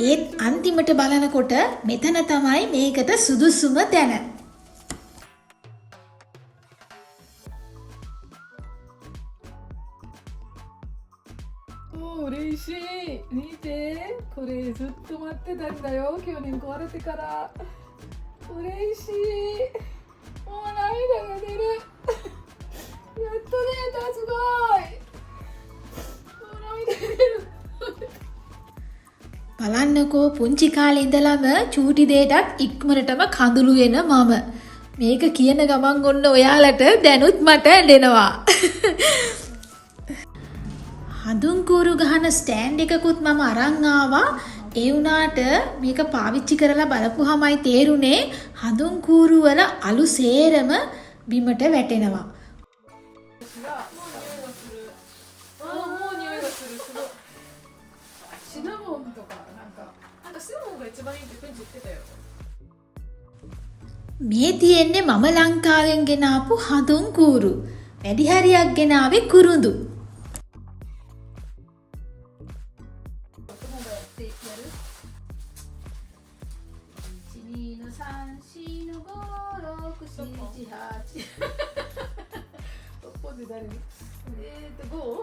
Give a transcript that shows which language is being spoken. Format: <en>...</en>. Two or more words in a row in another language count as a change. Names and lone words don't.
<si>ඒත් අන්තිමට බලනකොට මෙතන තමයි මේකට සුදුසුම තැන.</si> <ja>嬉しい。見て、これずっと待ってたんだよ。去年壊れてから。嬉しい。もう涙が出る。やっと出た、すごい。もう涙が出る。</ja> <si>බලන්නකෝ පුංචි කාලේ ඉඳලම චූටි දෙයටත් ඉක්මනටම කඳුළු වෙන මම. මේක කියන ගමන් ඔන්න ඔයාලට දැනුත් මට ඇඬෙනවා. හඳුන් කූරු ගහන ස්ටෑන්ඩ් එකකුත් මම අරන් ආවා. ඒ වුණාට මේක පාවිච්චි කරලා බලපුවාමයි තේරුනේ හඳුන් කූරු වල අලු සේරම බිමට වැටෙනවා.</si> <ja>もう匂いがする。すごい。シナモンとかなんか。なんかシナモンが一番いいってペンチ言ってたよ。</ja> <si>මේ තියෙන්නේ මම ලංකාවෙන් ගෙන ආපු හඳුන් කූරු. වැඩි හරියක් ගෙන ආවේ කුරුඳු.</si> <ja>友がやってやる ?1、2の3、4の5、6、7、8。ポーズ誰に5？</ja>